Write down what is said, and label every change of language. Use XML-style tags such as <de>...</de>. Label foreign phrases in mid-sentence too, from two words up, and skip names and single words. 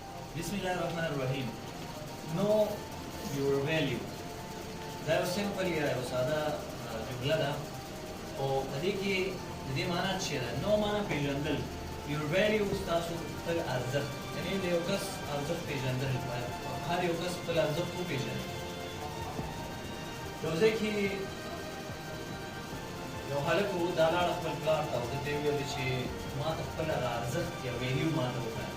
<ar>بسم الله الرحمن الرحيم.</ar> <en>Know your value.</en> <ps>دا یو سمپل یا یو ساده جمله ده او په دې کې د دې معنا څه ده؟ نو معنا پیژندل.</ps> <en>your value</en> <ps>ستاسو خپل ارزښت، یعنې د یو کس ارزښت پیژندل. هر یو کس خپل ارزښت وپېژني. یو ځای کې یو هلک و، دا لاړه خپل پلار ته او ده ته یې وویل چې ما ته خپل ارزښت یا ویلیو ما ته وښایه.</ps>